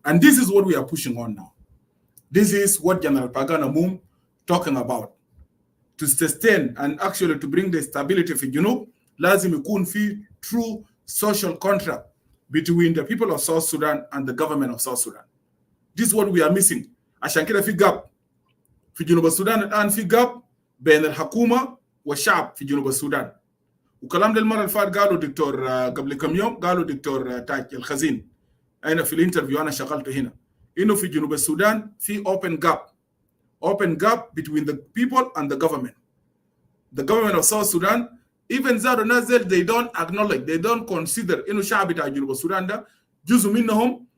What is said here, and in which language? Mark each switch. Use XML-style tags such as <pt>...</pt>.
<en>And this is what we are pushing on now. This is what General Pagana Moom talking about. To sustain and actually to bring the stability for Junub,</en> <ar>lazim yakun fi</ar> <en>true social contract between the people of South Sudan and the government of South Sudan. This is what we are missing.</en> <ar>عشان كده في gap في جنوب السودان الآن في gap بين الحكومة والشعب في جنوب السودان. وكلام ده المرة اللي فات قالوا دكتور قبل كم يوم قالوا دكتور تاج الخزين أنا في الانترفيو أنا شغلته هنا إنه في جنوب السودان في</ar> <en>open gap between the people and the government. The government of South Sudan, even Zaro Nazel, they don't acknowledge, they don't consider</en> <ar>إنه شعب بتاع جنوب السودان ده جزء منهم.</ar>